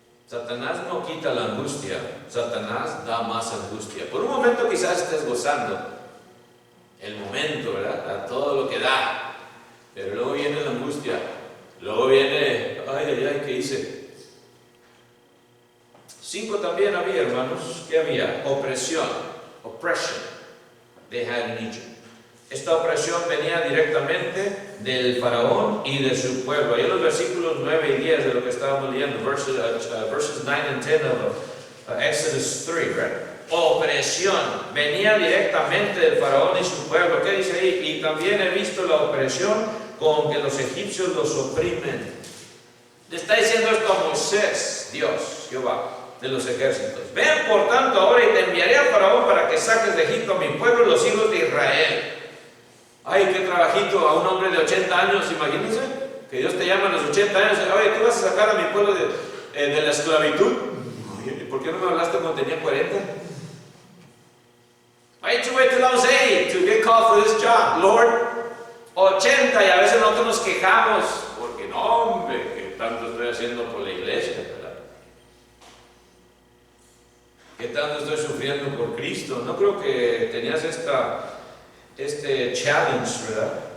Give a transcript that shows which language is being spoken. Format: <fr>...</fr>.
<es>Satanás no quita la angustia, Satanás da más angustia. Por un momento quizás estés gozando el momento, ¿verdad? A todo lo que da, pero luego viene la angustia, luego viene, ay, ¿qué hice? 5 también había, hermanos, ¿qué había? Opresión,</es> <en>oppression, they had in Egypt.</en> <es>Esta opresión venía directamente del faraón y de su pueblo. Ahí en los versículos 9 y 10 de lo que estábamos leyendo,</es> <en>verses 9 and 10 of Exodus 3, right?</en> <es>opresión. Venía directamente del faraón y su pueblo. ¿Qué dice ahí? Y también he visto la opresión con que los egipcios los oprimen. Le está diciendo esto a Moisés, Dios, Jehová, de los ejércitos. Ven por tanto ahora y te enviaré al faraón para que saques de Egipto a mi pueblo, los hijos de Israel. Ay, qué trabajito a un hombre de 80 años, imagínense, que Dios te llama a los 80 años, oye, tú vas a sacar a mi pueblo de la esclavitud. Oye, ¿por qué no me hablaste cuando tenía 40?</es> <en>Why did you wait till I was 80 to get called for this job, Lord?</en> <es>80, y a veces nosotros nos quejamos, porque no, hombre, que tanto estoy haciendo por la iglesia, ¿verdad? ¿Qué tanto estoy sufriendo por Cristo? No creo que tenías este challenge, ¿verdad?</es>